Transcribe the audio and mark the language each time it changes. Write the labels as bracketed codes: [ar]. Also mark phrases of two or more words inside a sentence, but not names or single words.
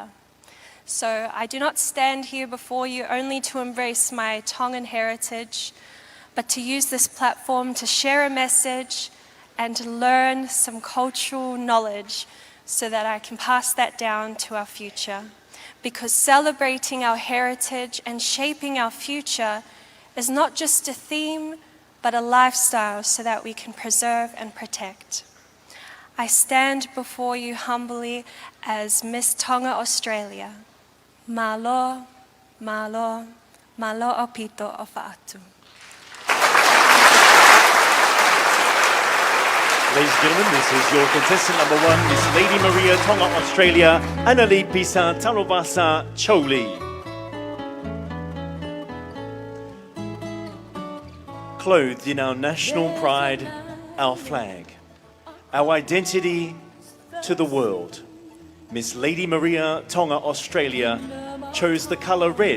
[en] So I do not stand here before you only to embrace my Tongan heritage, but to use this platform to share a message and to learn some cultural knowledge so that I can pass that down to our future. Because celebrating our heritage and shaping our future is not just a theme, but a lifestyle so that we can preserve and protect. I stand before you humbly as Miss Tonga Australia. [to] Malo, malo, malo o pito o fa'atu. [en] Ladies and gentlemen, this is your contestant number 1, Miss Lady Maria, Tonga, Australia, Anali Pisa, Tanuvasa, Chou. Clothed in our national pride, our flag, our identity to the world, Miss Lady Maria, Tonga, Australia, chose the colour red.